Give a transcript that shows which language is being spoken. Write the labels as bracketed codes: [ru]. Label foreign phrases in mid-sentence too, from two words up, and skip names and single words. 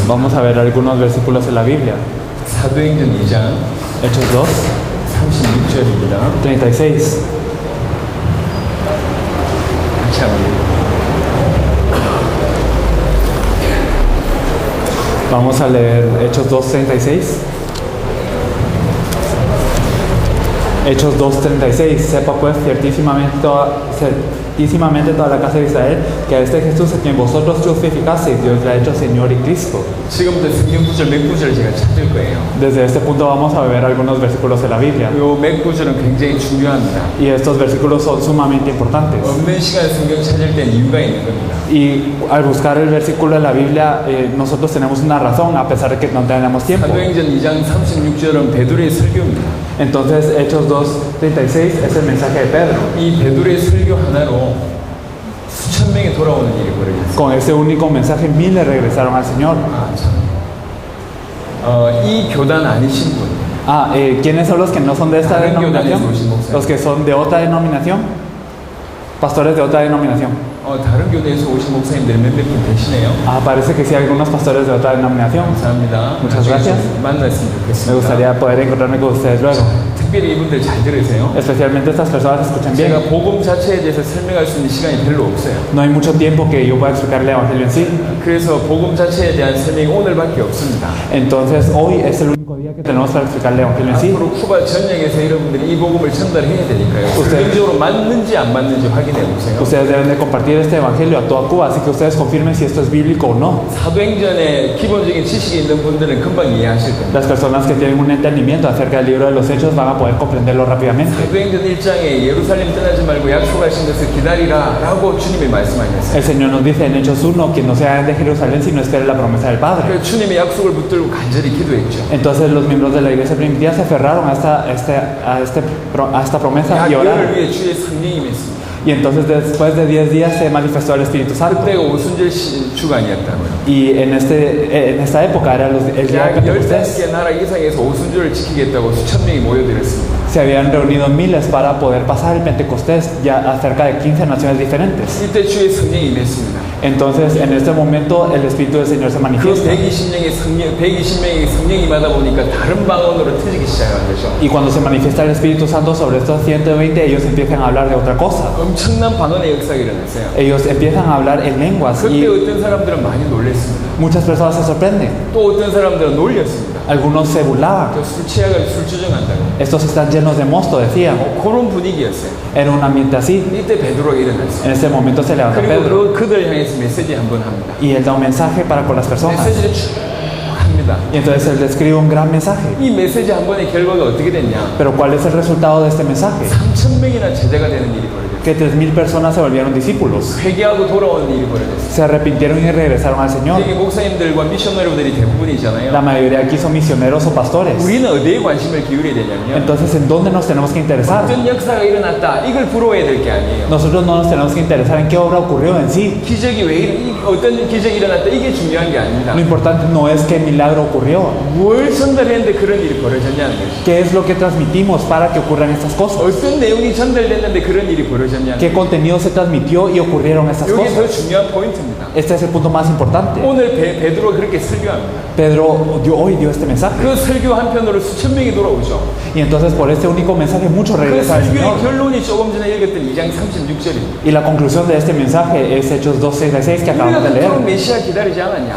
[es] Vamos a ver algunos versículos de la Biblia. [ko] 사도행전 2장 [es] Hechos 2, [ko] 36절입니다. [es] 36. [ko] 같이 한번 [es] Vamos a leer Hechos 2, 36. Hechos 2, 36. Sepa pues ciertísimamente toda la casa de Israel que a este Jesús a quien vosotros crucificasteis, Dios le ha hecho Señor y Cristo. [ko] 지금부터 성경 구절 몇 구절 제가 찾을 거예요. [es] Desde este punto vamos a ver algunos versículos de la Biblia. [ko] 요 몇 구절은 굉장히 중요합니다. [es] Y estos versículos son sumamente importantes. [ko] 없는 시간에 성경 찾을 땐 이유가 있는 겁니다. [es] Y al buscar el versículo de la Biblia, nosotros tenemos una razón a pesar de que no tenemos tiempo. [ko] 사도행전 2장 36절은 베드로의 설교입니다. [es] Entonces, Hechos 2:36 es el mensaje de Pedro. [ko] 이 베드로의 설교 하나로 수천 명이 돌아오는 일이 벌어졌어요. [es] Con ese único mensaje, miles regresaron al Señor. [ko] 아, 참. 이 교단 아니신 분. [es] ¿Quiénes son los que no son de esta [ko] 다른 [es] denominación? [ko] 교단에서 오신 목사님. [es] Los que son de otra denominación. Pastores de otra denominación. [ko] 다른 교회에서 오신 목사님들이 몇몇 분 계시네요. [es] Parece que sí hay algunos pastores de otra denominación. [ko] 감사합니다. [es] Muchas gracias. [ko] 만났으면 좋겠습니다. [es] Me gustaría poder encontrarme con ustedes luego. [ko] 특별히 이분들 잘 들으세요. [es] Especialmente estas personas escuchen bien. [ko] 제가 복음 자체에 대해서 설명할 수 있는 시간이 별로 없어요. [es] No hay mucho tiempo que yo pueda explicar el Evangelio en sí. [ko] 그래서 복음 자체에 대한 설명이 오늘밖에 없습니다. [es] Entonces hoy es el único día que tenemos para explicar el Evangelio en sí. [ko] 앞으로 쿠바 전역에서 여러분들이 이 복음을 전달해야 되니까요. 성경적으로 맞는지 안 맞는지 확인해 보세요. [es] Ustedes deben de compartir este Evangelio a toda Cuba, así que ustedes confirmen si esto es bíblico o no. [ko] 사도행전에 기본적인 지식이 있는 분들은 금방 이해하실 겁니다. [es] Las personas que tienen un entendimiento acerca del libro de los Hechos van a poder comprenderlo rápidamente. [ko] 사도행전 1장에 예루살렘 떠나지 말고 약속하신 것을 기다리라 라고 주님이 말씀하셨어요. [es] El Señor nos dice en Hechos 1 que no se vayan de Jerusalén sino esperen la promesa del Padre. [ko] 그래서 주님의 약속을 붙들고 간절히 기도했죠. [es] Entonces los miembros de la iglesia primitiva se aferraron a esta promesa [ko] 약 [es] y [ko] 열흘 [es] oraron. [ko] 위에 주의 성령이 임했습니다. [es] Y entonces después de 10 días se manifestó el Espíritu Santo. [ko] 그때가 오순절 주간이었다고요. [es] Y en esta época era el día de [ko] 약 [es] Pentecostés. [ko] 15개 나라 이상에서 오순절을 지키겠다고 수천 명이 모여들었습니다. [es] Se habían reunido miles para poder pasar el Pentecostés ya a cerca de 15 naciones diferentes. [ko] 이때 주의 성령이 임했습니다. [es] Entonces, en este momento, el Espíritu del Señor se [ko] 그 [es] manifiesta. [ko] 120명의 성령이 임하다 보니까 다른 방언으로 터지기 시작한 거죠. [es] Y cuando se manifiesta el Espíritu Santo sobre estos 120, ellos empiezan a hablar de otra cosa. [ko] 엄청난 방언의 역사가 일어났어요. [es] Ellos empiezan a hablar en lenguas [ko] 그때 [es] y [ko] 어떤 사람들은 많이 놀랐습니다. [es] muchas personas se sorprenden. [ko] 또 어떤 사람들은 놀렸습니다. [es] Algunos se burlaban. [ko] 술 취하가 술 주정한다고. [es] Estos están llenos de mosto, decían. [ko] 그런 분위기였어요. [es] Era un ambiente así. [ko] 이때 베드로가 일어났어요. [es] En ese momento se levanta Pedro [ko] 그리고 그들 향해서 메시지 한번 합니다. [es] y él da un mensaje para con las personas. [ko] 메시지를 쭉 합니다. [es] Y entonces él describe un gran mensaje. [ko] 이 메시지 한 번의 결과가 어떻게 됐냐? [es] Pero ¿cuál es el resultado de este mensaje? [ko] 3,000명이나 제자가 되는 일이 벌어졌어요. [es] Que 3,000 personas se volvieron discípulos. [ko] 회개하고 돌아오는 일이 벌어졌어요. [es] Se arrepintieron y regresaron al Señor. [ko] 여기 목사님들과 미셔너리들이 대부분이잖아요. [es] La mayoría aquí son misioneros o pastores. [ko] 우리는 어디에 관심을 기울여야 되냐면 [es] Entonces, ¿en dónde nos tenemos que interesar? [ko] 어떤 역사가 일어났다 이걸 부러워야 될 게 아니에요. [es] Nosotros no nos tenemos que interesar en qué obra ocurrió en sí. [ko] 기적이 어떤 기적이 일어났다 이게 중요한 게 아닙니다. [es] Lo importante no es qué milagro ocurrió. [ko] 뭘 전달했는데 그런 일이 벌어졌냐는 거죠. [es] ¿Qué es lo que transmitimos para que ocurran estas cosas? [ko] 어떤 내용이 전달됐는데 그런 일이 벌어졌냐는 [es] ¿Qué [ko] 거죠. [es] contenido se transmitió y ocurrieron estas [ko] 이게 더 [es] cosas? [ko] 중요한 포인트입니다. [es] Este es el punto más importante. [ko] 오늘 베드로가 그렇게 설교합니다. [es] Pedro hoy dio este mensaje. [ko] 그 설교 한편으로 수천 명이 돌아오죠. [es] Y entonces por este único mensaje muchos [ko] 그 [es] regresan al [ko] 설교의 [es] Señor. [ko] 결론이 조금 전에 읽었던 2장 36절입니다. [es] Y la conclusión de este mensaje es Hechos 2:36 que [ko] 우리가 [es] acabamos de [ko] 그토록 [es] leer. [ko] 메시아 기다리지 않았냐?